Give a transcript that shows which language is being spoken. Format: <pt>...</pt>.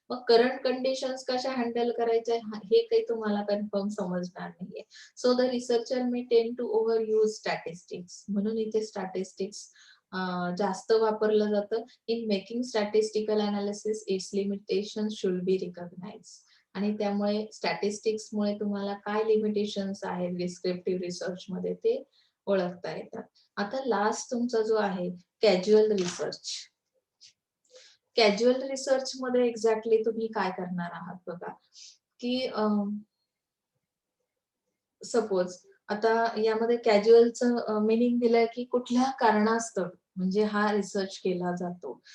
<mr>मग current conditions कशा handle करायच्या हे काही तुम्हाला कन्फर्म समजणार नाहीये.</mr> <en>So the researcher may tend to overuse statistics.</en> <mr>म्हणून इथे स्टॅटिस्टिक्स जास्त वापरलं जातं.</mr> <en>In making statistical analysis its limitations should be recognise.</en> <mr>आणि त्यामुळे स्टॅटिस्टिक्समुळे तुम्हाला काय लिमिटेशन्स आहेत डिस्क्रिप्टिव्ह रिसर्च मध्ये ते ओळखता येतात. आता लास्ट तुमचा जो आहे कॅज्युअल रिसर्च. कॅज्युअल रिसर्च मध्ये एक्झॅक्टली तुम्ही काय करणार आहात बघा, की सपोज आता यामध्ये कॅज्युअलचं मीनिंग दिलंय की कुठल्या कारणास्तव म्हणजे हा रिसर्च केला जातो.</mr>